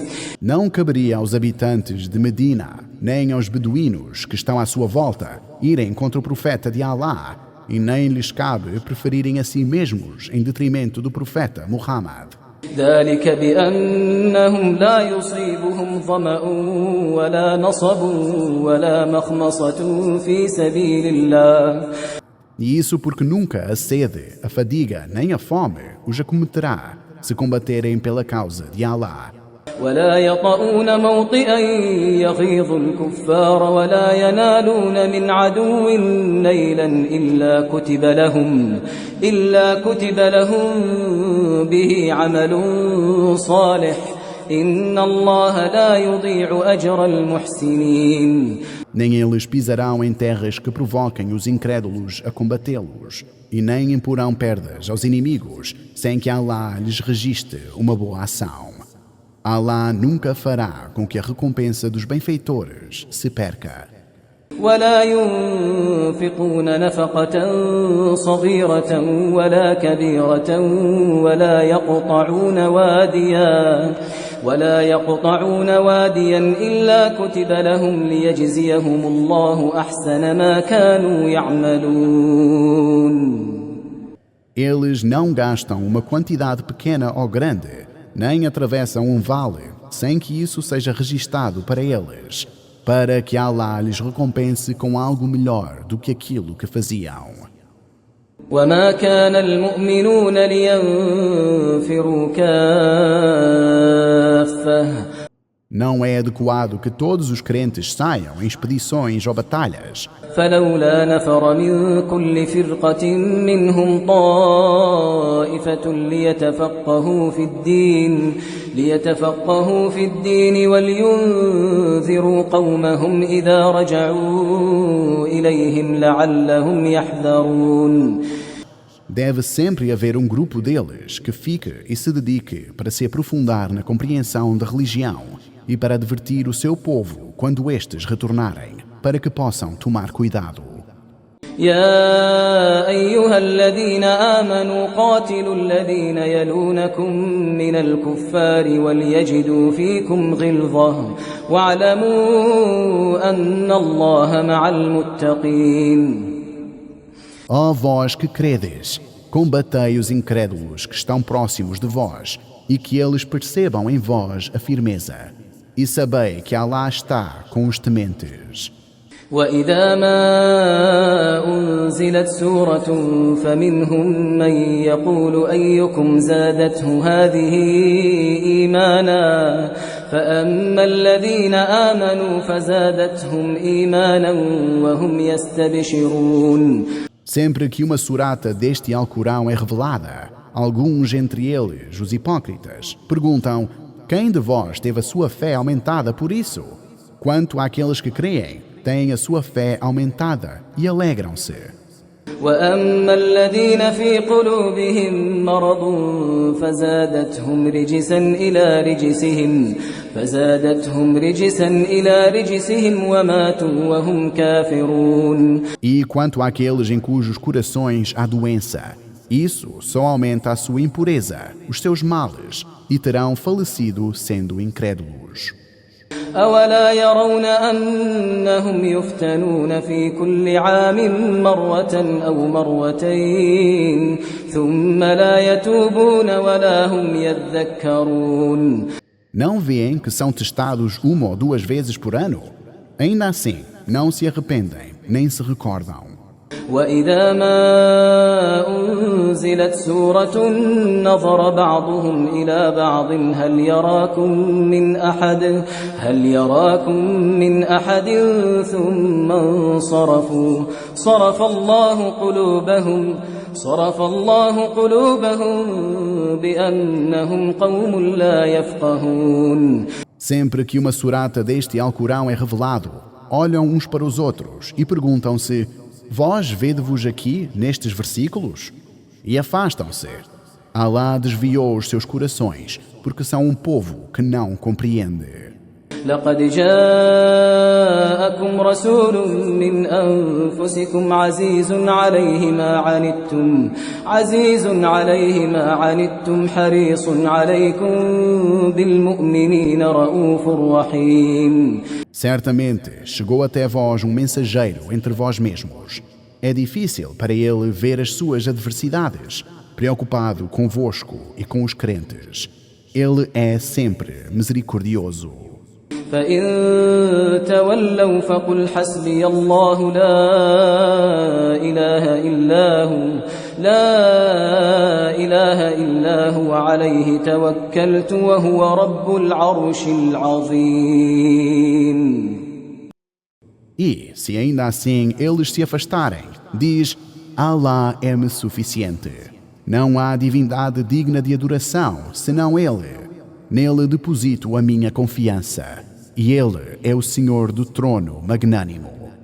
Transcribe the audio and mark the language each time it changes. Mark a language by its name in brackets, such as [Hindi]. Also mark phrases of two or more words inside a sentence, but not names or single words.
[Portuguese] Não caberia aos habitantes de Medina, nem aos beduínos que estão à sua volta, irem contra o profeta de Allah, e nem lhes cabe preferirem a si mesmos em detrimento do profeta Muhammad. [Arabic] ذلك بأنهم لا يصيبهم ظمأ ولا نصب ولا مخمصة في سبيل الله. [Portuguese] E isso porque nunca a sede, a fadiga nem a fome os acometerá se combaterem pela causa de Allah. [Arabic] ولا يطؤون موطئا يغيظ الكفار ولا ينالون من عدو نيلا إلا كتب لهم به عمل صالح إن الله لا يضيع أجر المحسنين. [Portuguese] Nem eles pisarão em terras que provoquem os incrédulos a combatê-los, e nem imporão perdas aos inimigos, sem que Allah lhes registre uma boa ação. Allah nunca fará com que a recompensa dos benfeitores se perca. [Arabic] ولا ينفقون نفقة صغيرة ولا كبيرة ولا يقطعون ولا يقطعون واديا إلا كتب لهم ليجزيهم الله أحسن ما كانوا يعملون. [Portuguese] Eles não gastam uma quantidade pequena ou grande, nem atravessam um vale, sem que isso seja registado para eles, para que Allah lhes recompense com algo melhor do que aquilo que faziam. [Arabic] وما كان المؤمنون لينفروا كافة. [Portuguese] Não é adequado que todos os crentes saiam em expedições ou batalhas. [Arabic] فلولا نفر من كل فرقة منهم طائفة ليتفقهوا في الدين ولينذروا قومهم إذا رجعوا إليهم لعلهم يحذرون. [Portuguese] Deve sempre haver um grupo deles que fique e se dedique para se aprofundar na compreensão da religião e para advertir o seu povo quando estes retornarem, para que possam tomar cuidado. [Arabic] يا أيها الذين آمنوا قاتلوا الذين يلونكم من الكفار وليجدوا فيكم غلظة واعلموا أن الله مع المتقين. [Portuguese] Ó vós que credes, combatei os incrédulos que estão próximos de vós e que eles percebam em vós a firmeza. E sabei que Allah está com os tementes. [Arabic] وإذا ما أنزلت سورة فمنهم من يقول أيكم زادته هذه إيمانا فأما الذين آمنوا فزادتهم إيمانا وهم يستبشرون. [Portuguese] Sempre que uma surata deste Alcorão é revelada, alguns entre eles, os hipócritas, perguntam: quem de vós teve a sua fé aumentada por isso? Quanto àqueles que creem, têm a sua fé aumentada e alegram-se. [Arabic] وأما الذين في قلوبهم مرض فزادتهم رجسا إلى رجسهم وماتوا وهم كافرون. [Portuguese] E quanto àqueles em cujos corações há doença, isso só aumenta a sua impureza, os seus males, e terão falecido sendo incrédulos. [Arabic] أولا يرون أنهم يفتنون في كل عام مرة أو مرتين ثم لا يتوبون ولا هم يذكرون. [Portuguese] Não veem que são testados uma ou duas vezes por ano? Ainda assim, não se arrependem, nem se recordam. [Arabic] وإذا ما أنزلت سورة نظر بعضهم إلى بعض هل يراكم من أحد ثم انصرفوا صرف الله قلوبهم بأنهم قوم لا يفقهون. [Portuguese] Sempre que uma surata deste Alcorão é revelado, olham uns para os outros e perguntam-se: vós vede-vos aqui nestes versículos? E afastam-se. Allah desviou os seus corações, porque são um povo que não compreende. [Arabic] لقد جاءكم رسول من أنفسكم عزيز عليه ما عنتم حريص عليكم بالمؤمنين رؤوف رحيم. [Portuguese] Certamente chegou até vós um mensageiro entre vós mesmos. É difícil para ele ver as suas adversidades, preocupado convosco e com os crentes. Ele é sempre misericordioso. [Arabic] فإن تولوا فقل حسبي الله لا إله إلا هو عليه توكلت وهو رب العرش العظيم. [Portuguese] E, se ainda assim eles se afastarem, diz: Allah é-me suficiente. Não há divindade digna de adoração, senão Ele. Nele deposito a minha confiança. E Ele é o Senhor do trono magnânimo.